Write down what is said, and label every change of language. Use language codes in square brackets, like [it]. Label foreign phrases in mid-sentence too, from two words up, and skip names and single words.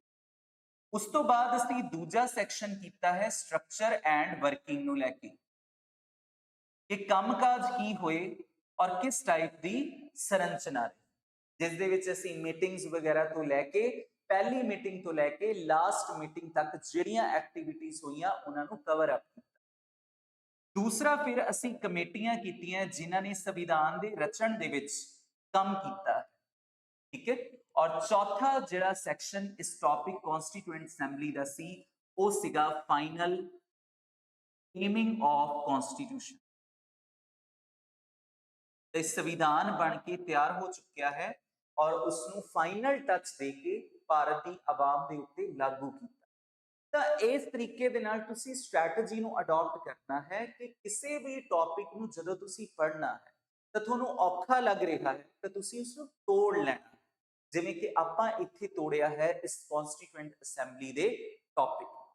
[pa] ਉਸ ਤੋਂ ਬਾਅਦ ਅਸੀਂ ਦੂਜਾ ਸੈਕਸ਼ਨ ਕੀਤਾ ਹੈ [en] structure and working [pa] ਨੂੰ ਲੈ ਕੇ, ਕਿ ਕੰਮਕਾਜ ਕੀ ਹੋਏ ਔਰ ਕਿਸ ਟਾਈਪ ਦੀ ਸੰਰਚਨਾ ਰਹੀ, ਜਿਸ ਦੇ ਵਿੱਚ ਅਸੀਂ ਮੀਟਿੰਗਸ ਵਗੈਰਾ ਤੋਂ ਲੈ ਕੇ ਪਹਿਲੀ ਮੀਟਿੰਗ ਤੋਂ ਲੈ ਕੇ ਲਾਸਟ ਮੀਟਿੰਗ ਤੱਕ ਜਿਹੜੀਆਂ ਐਕਟੀਵਿਟੀਜ਼ ਹੋਈਆਂ ਉਹਨਾਂ ਨੂੰ [en] cover up [pa] ਕੀਤਾ। ਦੂਸਰਾ ਫਿਰ ਅਸੀ ਕਮੇਟੀਆਂ ਕੀਤੀਆਂ ਜਿਨ੍ਹਾਂ ਨੇ ਸੰਵਿਧਾਨ ਦੇ ਰਚਨ ਦੇ ਵਿਚ ਕਾਮ ਕੀਤਾ ਹੈ। ਠੀਕ ਹੈ, ਔਰ ਚੌਥਾ ਜਿਹੜਾ ਸੈਕਸ਼ਨ ਇਸ ਟੌਪਿਕ ਕੌਂਸਟੀਟਿਊਐਂਟ ਅਸੈਂਬਲੀ ਦਾ ਸੀ ਵੋ ਸੀਗਾ [en] final aiming of constitution. [pa] ਤੋ ਸੰਵਿਧਾਨ ਬਣ ਕੇ ਤਿਆਰ ਹੋ ਚੁੱਕਿਆ ਹੈ ਔਰ ਉਸਨੂੰ [en] final touch [pa] ਦੇ ਕੇ ਭਾਰਤ ਕੀ ਆਵਾਮ ਦੇ ਉੱਤੇ ਲਾਗੂ ਕੀਆ। ਤਾਂ ਇਸ ਤਰੀਕੇ ਦੇ ਨਾਲ ਤੁਸੀਂ ਸਟ੍ਰੈਟਜੀ ਨੂੰ ਅਡਾਪਟ ਕਰਨਾ ਹੈ ਕਿ ਕਿਸੇ ਵੀ ਟੌਪਿਕ ਨੂੰ ਜਦੋਂ ਤੁਸੀਂ ਪੜ੍ਹਨਾ ਹੈ ਤਾਂ ਤੁਹਾਨੂੰ ਔਖਾ ਲੱਗ ਰਿਹਾ ਹੈ ਤਾਂ ਤੁਸੀਂ ਉਸ ਨੂੰ ਤੋੜ ਲੈਣਾ, ਜਿਵੇਂ ਕਿ ਆਪਾਂ ਇੱਥੇ ਤੋੜਿਆ ਹੈ ਇਸ ਕਨਸਟੀਟਿਊਐਂਟ ਅਸੈਂਬਲੀ ਦੇ ਟੌਪਿਕ।